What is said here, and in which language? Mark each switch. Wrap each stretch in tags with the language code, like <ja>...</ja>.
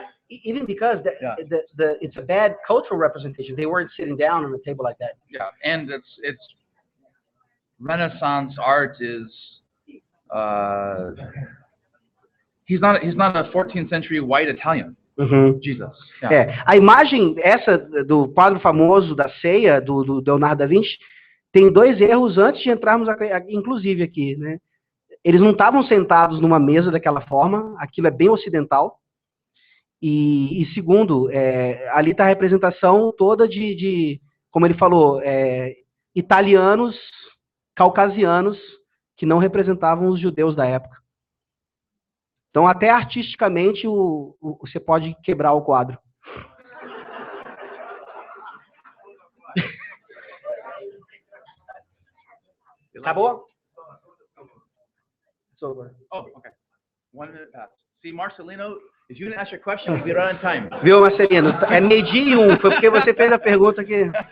<en>Even because it's a bad cultural representation. They weren't sitting down on a table like that. Yeah, and it's Renaissance art is he's not a 14th century white Italian. Jesus. Yeah.</en> <pt>A imagem essa do quadro famoso da ceia do Leonardo da Vinci tem 2 erros antes de entrarmos inclusive aqui, né? Eles não estavam sentados numa mesa daquela forma, aquilo é bem ocidental. E segundo, ali está a representação toda de como ele falou, italianos, caucasianos, que não representavam os judeus da época. Então, até artisticamente, você pode quebrar o quadro. Acabou?</pt> <en>It's over. Oh, okay. 1 minute passed. See, Marcelino, if you didn't ask your question, we'd be right on time.</en> <pt>Viu, Marcelino? É 12:01, foi porque você fez a pergunta que...</pt>